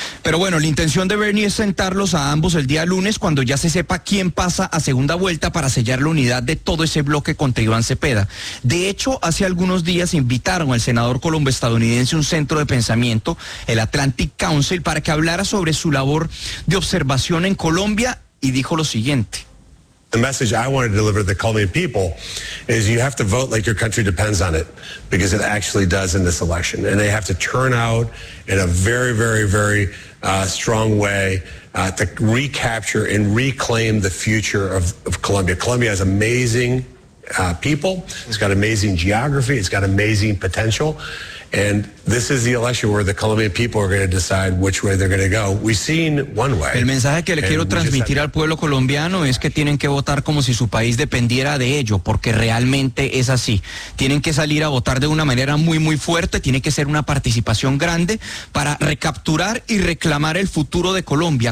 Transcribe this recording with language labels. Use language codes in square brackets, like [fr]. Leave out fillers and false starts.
[es] Pero bueno, la intención de Bernie es sentarlos a ambos el día lunes, cuando ya se sepa quién pasa a segunda vuelta, para sellar la unidad de todo ese bloque contra Iván Cepeda. De hecho, hace algunos días invitaron al senador colombo-estadounidense a un centro de pensamiento, el Atlantic Council, para que hablara sobre su labor de observación en Colombia, y dijo lo siguiente. [en] The message I want to deliver to the Colombian people is you have to vote like your country depends on it, because it actually does in this election. And they have to turn out in a very, very, very strong way to recapture and reclaim the future of Colombia. Colombia has amazing people. It's got amazing geography. It's got amazing potential. And this is the election where the Colombian people are going to decide which way they're going to go. We've seen one way. [es] El mensaje que le quiero transmitir al pueblo colombiano es que tienen que votar como si su país dependiera de ello, porque realmente es así. Tienen que salir a votar de una manera muy, muy fuerte. Tiene que ser una participación grande para recapturar y reclamar el futuro de Colombia.